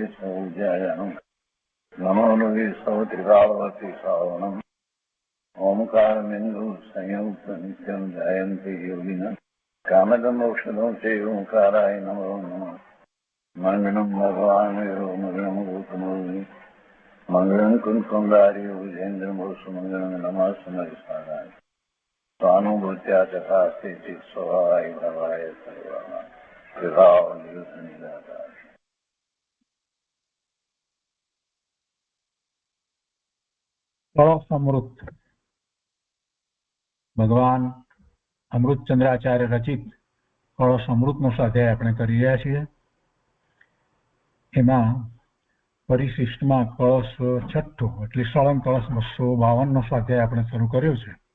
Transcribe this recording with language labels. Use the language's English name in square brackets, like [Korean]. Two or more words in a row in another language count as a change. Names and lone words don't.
[Sanskrit] સૌજયાન નમો લોહે સૌ ત્રિકાળવતી શ્રાવણમ ઓમકારમેન્દુ સંયુક્ત નિત્યમ જયંતી યોગિના કામદમ ઔષધો છે ઓંકારાય નમો નમઃ મંગળમ ભગવાન મંગળમ ગૌતમોની મંગળમ કુંકુંદારી વિજેન્દ્રમોષ મંગળમ નમઃ સમયસારાય स्वानुभूत्या चकास्ते स्वभावाय भवाय सर्वः विभाव निरुद्ध निराकार। [Gujarati] અમૃત ભગવાન અમૃતચંદ્રાચાર્ય રચિત કળશ અમૃતનો સ્વાધ્યાય આપણે કરી રહ્યા છીએ. એમાં પરિશિષ્ટમાં કળશ છઠ્ઠો એટલે સળંગ કળશ 252 સ્વાધ્યાય આપણે શરૂ કર્યો છે.